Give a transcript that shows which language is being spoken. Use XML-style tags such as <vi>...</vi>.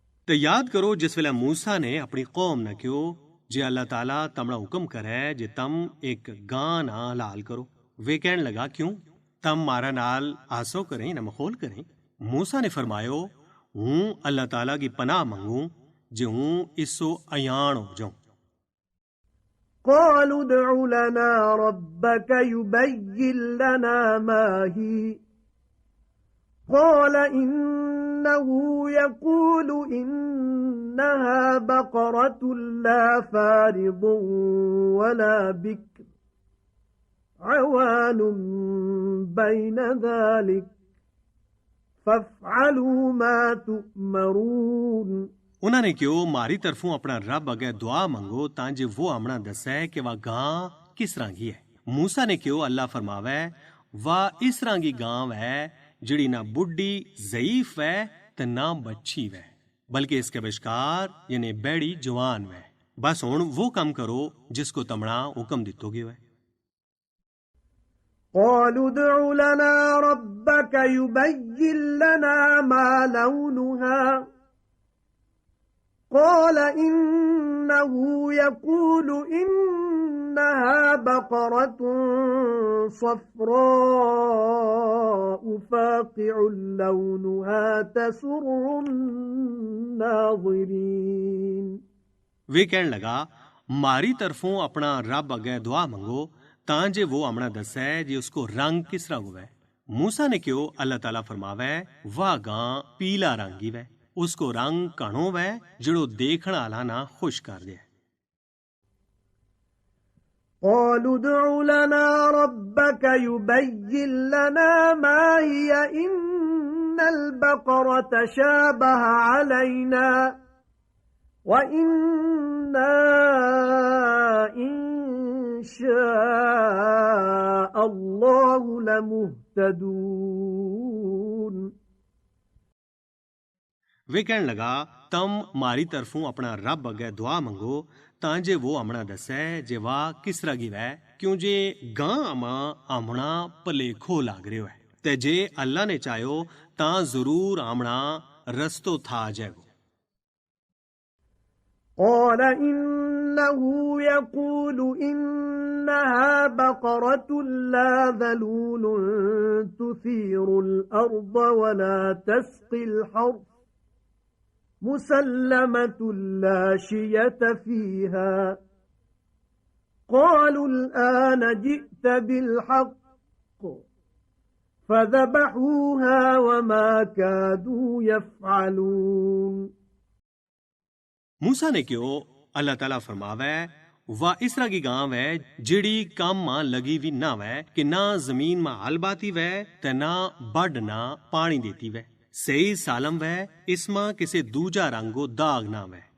<gju>ते याद करो जिस वेले मूसा ने अपनी कौम न क्यों जे अल्लाह ताला तमना हुक्म करे जे तम एक गां ना लाल करो। वे कहन लगा क्यों तम मारा नाल आसो करें न मखौल करें। मूसा ने फरमायो हूं अल्लाह ताला की पनाह मंगू जे हूं इसो अयान हो जाऊं।</gju> <ar>قالوا ادع لنا ربك يبين لنا ما هي قال إنه يقول إنها بقرة لا فارض ولا بكر عوان بين ذلك فافعلوا ما تؤمرون।</ar> <gju>उन्होंने क्यों मारी तरफों अपना रब अगे दुआ मंगो तांजे वो हमना दसे कि वह गां किस तरह की है। मूसा ने क्यों अल्लाह फरमावे वह इस तरह की गां है जिड़ी ना बुढ़ी ज़ईफ है ते ना बच्ची है। बल्कि इसके विचकार यानी बैड़ी जवान वै। बस हुण वो काम करो जिसको तमणा हुक्म दित्तो गयो है।</gju> <ar>قالوا ادع لنا ربك يبين لنا ما لونها قال إنه يقول إنها بقرة صفراء فاقع لونها تسر الناظرين।</ar> <gju>वे कहण लगा मारी तरफों अपना रब अगे दुआ मंगो तां जे वो हमणा दसै जे उसको रंग किस तरह होवे। मूसा ने क्यों अल्लाह ताला फरमावे वाह गां पीला रंगी वै, उसको रंग घणो वै जिड़ो देखण आला ना खुश कर दे।</gju> <ar>قالوا ادع لنا ربك يبين لنا ما هي إن البقرة شابه علينا وإنا إن شاء الله لمهتدون।</ar> <gju>वे कहण लगा तम मारी तरफों अपना रब अगे दुआ मंगो तां जे वो हमणा दसै जे वाह किस तरह की वै, क्यों जे गां अमा हमणा भलेखो लाग रह्यो है ते जे अल्लाह ने चाह्यो तां जरूर हमणा रस्तो था जाएगो।</gju> <ar>قال إنه يقول إنها بقرة لا ذلول تثير الأرض ولا تسقي الحرث مسلمة لا شية فيها قالوا الآن جئت بالحق فذبحوها وما كادوا يفعلون।</ar> <gju>मूसा ने क्यों अल्लाह ताला फरमावे वाह इस तरह की गांव है जिड़ी काम मां लगी भी ना वै कि ना जमीन मां हल बाती वै ते ना बड ना पानी देती वै, सही सालम वै इसमां किसे दूजा रंगो दाग ना वै।</gju>